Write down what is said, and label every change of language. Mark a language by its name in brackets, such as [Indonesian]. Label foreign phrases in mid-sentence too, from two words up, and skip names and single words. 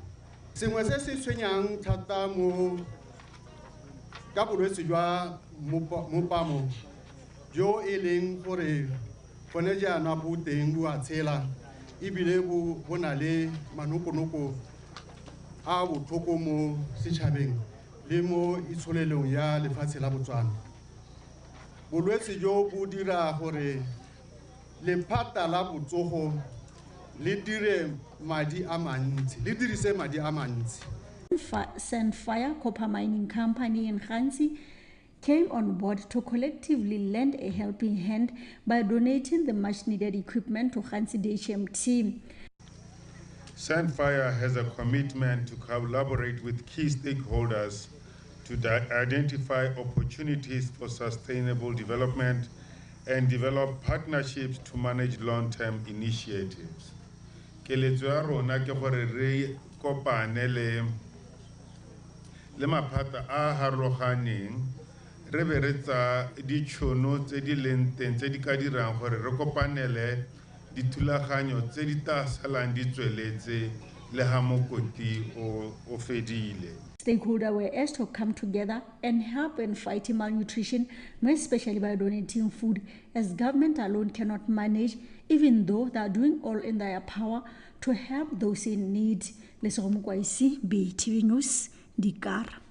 [Tswana] sengwe se se tshwenyang thata mo ka bolwetse jwa mopamo jo e leng gore bone jaana bo teng bo a tshela ebile bo na le manokonoko a botlhoko mo setšhabeng le mo itsholelong ya lefatshe la Botswana. Bolwetse jo bo dira gore lephata la botsogo le dirise madi a mantsi. [English] Sandfire Copper Mining Company in Khansi came on board to collectively lend a helping hand by donating the much-needed equipment to Khansi DHMT. Sandfire has a commitment to collaborate with key stakeholders to identify opportunities for sustainable development and develop partnerships to manage long-term initiatives. [Tswana] Keletso ya rona ke gore re kopane le maphata a harologaneng re be re tsa ditšhono tse di leng teng tse di ka dirang gore re kopanele dithulaganyo tse di tla salang di tsweletse le ha mokoti o fedile. [English] Stakeholders were asked to come together and help in fighting malnutrition, more especially by donating food, as government alone cannot manage, even though they are doing all in their power to help those in need. Lesego Mokwaisi, BTV News, Dikar.